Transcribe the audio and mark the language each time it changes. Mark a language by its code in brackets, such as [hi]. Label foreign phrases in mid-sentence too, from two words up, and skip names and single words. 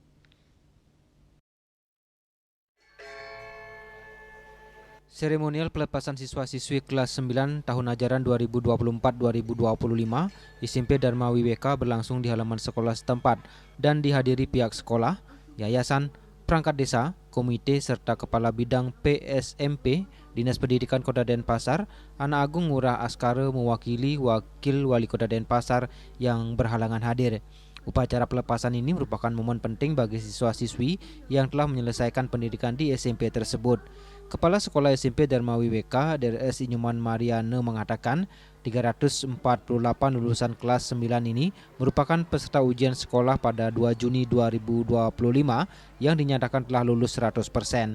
[id] Seremonial pelepasan siswa-siswi kelas 9 tahun ajaran 2024-2025 SMP Dharma Wibeka berlangsung di halaman sekolah setempat dan dihadiri pihak sekolah, yayasan, perangkat desa, komite, serta Kepala Bidang PSMP Dinas Pendidikan Kota Denpasar. Anak Agung Ngurah Askara mewakili Wakil Wali Kota Denpasar yang berhalangan hadir. Upacara pelepasan ini merupakan momen penting bagi siswa-siswi yang telah menyelesaikan pendidikan di SMP tersebut. Kepala Sekolah SMP Dharma Wibeka, Drs. Inyuman Mariana mengatakan 348 lulusan kelas 9 ini merupakan peserta ujian sekolah pada 2 Juni 2025 yang dinyatakan telah lulus 100%.